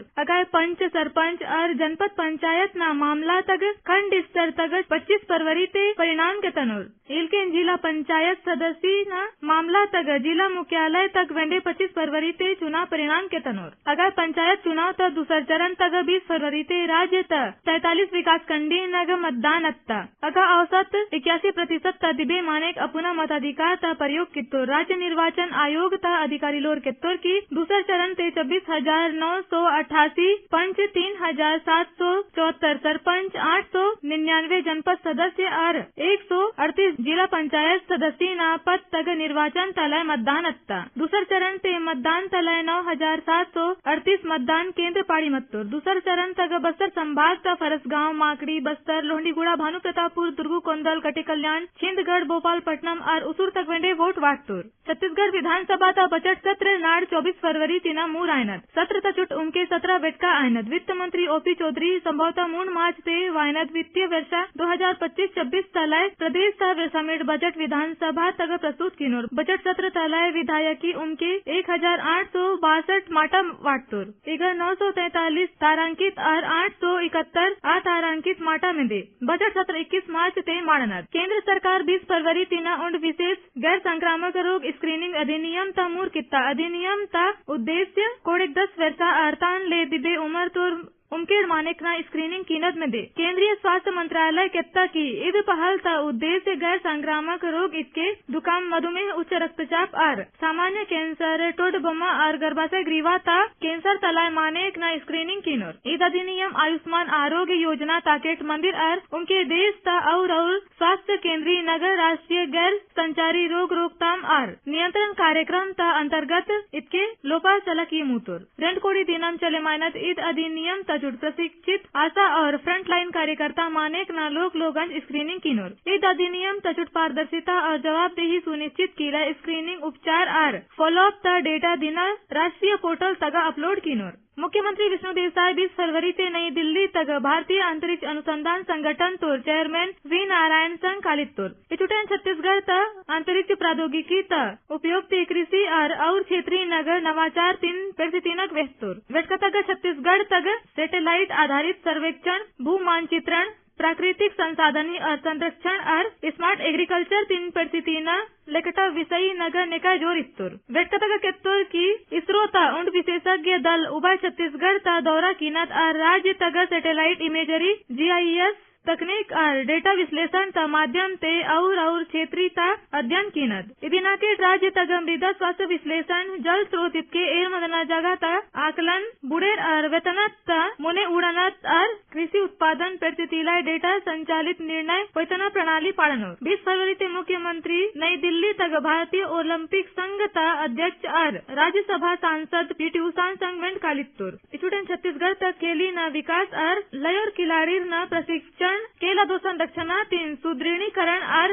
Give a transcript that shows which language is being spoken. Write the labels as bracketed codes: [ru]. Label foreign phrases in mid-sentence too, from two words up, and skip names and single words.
[gon] अगाय पंच सरपंच और जनपद पंचायत ना मामला तक खंड स्तर तक 25 फरवरी ते परिणाम के तनोर इलके जिला पंचायत सदस्य ना मामला तक जिला मुख्यालय तक वेंडे 25 फरवरी ते चुनाव परिणाम के तनोर अगाय पंचायत चुनाव तक दूसर चरण तक 20 फरवरी ते राज्य तक 43 विकास खंडी नग मतदान अत्ता अगा औसत 81% दिबे मानेक अपना मताधिकार ता प्रयोग कित्तोर राज्य निर्वाचन आयोग ता अधिकारी लोर कित्तोर की दूसर चरण ते 26,988 पंच 3,774 सरपंच 899 जनपद सदस्य और 138 जिला पंचायत सदस्य ना पद तक निर्वाचन तलय मतदान अत्ता दूसर चरण ते मतदान तलय 9,738 मतदान केंद्र पाड़ी मत्तोर दूसर चरण तक बस्तर संभाग ता फरसगांव माकड़ी बस्तर लोहंडीगुड़ा भानु प्रतापपुर दुर्गू कोंदल कटे कल्याण छिंदगढ़ भोपालपट्टनम और उसूर तक वेंडे वोट वाटतोर छत्तीसगढ़ विधानसभा का बजट सत्र नाड़ 24 फरवरी तिना मूर आयनत सत्र तचुट उनके 17 वेटका आयनत वित्त मंत्री ओपी चौधरी संभवतः 3 मार्च से वायनत वित्तीय वर्ष 2025-26 तलाय प्रदेश ता समेत बजट विधानसभा तक प्रस्तुत किनोर बजट सत्र तलाय विधायकी उनके 1,862 माटा वाटतोर इगर 943 तारांकित और 871 अतारांकित माटा में दे बजट सत्र 21 मार्च ते माड़नत केंद्र सरकार 20 फरवरी तिना उंड विशेष गैर संक्रामक रोग स्क्रीनिंग अधिनियम ता मूर कित्ता अधिनियम ता उद्देश्य कोड़ेक 10 वर्षा आरतान ले दिबे उमर तोर उमकेड़ मानेक ना स्क्रीनिंग कीनत में दे केंद्रीय स्वास्थ्य मंत्रालय केत्ता की इद पहल ता उद्देश्य गैर संक्रामक रोग इसके दुकाम मधुमेह उच्च रक्तचाप और सामान्य कैंसर टोड बमा और गर्भाशय ग्रीवा ता कैंसर तलाय मानेक ना स्क्रीनिंग कीनोर इद अधिनियम आयुष्मान आरोग्य योजना ताकेट मंदिर और उनके देश ता और स्वास्थ्य केंद्रीय नगर राष्ट्रीय गैर संचारी रोग रोकथाम और नियंत्रण कार्यक्रम ता अंतर्गत इसके लोपा चला की मुतुर रेंडकोड़ी दिनम चले मानत इद अधिनियम तजुड़ प्रशिक्षित आशा और [en] front line [gon] कार्यकर्ता मानेक ना लोगंज स्क्रीनिंग किनोर इद अधिनियम तजुड़ पारदर्शिता और जवाबदेही सुनिश्चित कीला स्क्रीनिंग उपचार और फॉलोअप ता डेटा दिना राष्ट्रीय पोर्टल तगा अपलोड किनोर मुख्यमंत्री विष्णु देसाई 20 फरवरी से नई दिल्ली तक भारतीय अंतरिक्ष अनुसंधान संगठन तोर चेयरमैन वी नारायण संघ कालितोर इचुटन छत्तीसगढ़ त अंतरिक्ष प्रौद्योगिकी त उपयोग कृषि और क्षेत्रीय नगर नवाचार 3 वेस्तोर वेटकतग छत्तीसगढ़ तक सैटेलाइट आधारित सर्वेक्षण भू मानचित्रण प्राकृतिक संसाधन और संरक्षण और [en] smart agriculture [gon] 3 लेकटा विषयी नगर निकाय जोर इस्तुर वेटकतग केत्तोर की इसरो ता उंड विशेषज्ञ दल उभय छत्तीसगढ़ ता दौरा कीनत और राज्य तक [en] satellite imagery [gon] GIS तकनीक और डेटा विश्लेषण [hi] का माध्यम से [gon] और क्षेत्रीय ता अध्ययन कीनत इदिना के राज्य तक मृदा स्वास्थ्य विश्लेषण जल स्रोत के एर मदना जगह ता आकलन बुड़ेर और वेतनत ता मुने उड़ानत और कृषि उत्पादन परिस्थितिलाय डेटा संचालित निर्णय पैतना प्रणाली पाड़नो 20 फरवरी से मुख्यमंत्री नई दिल्ली तक भारतीय ओलंपिक संघ ता अध्यक्ष और राज्यसभा सांसद पीटी उषा संघ में कालितुर इचुटन छत्तीसगढ़ तक खेली न विकास और लयोर खिलाड़ी न प्रशिक्षण संचालन केला दो संरक्षणा तीन सुदृढ़ीकरण और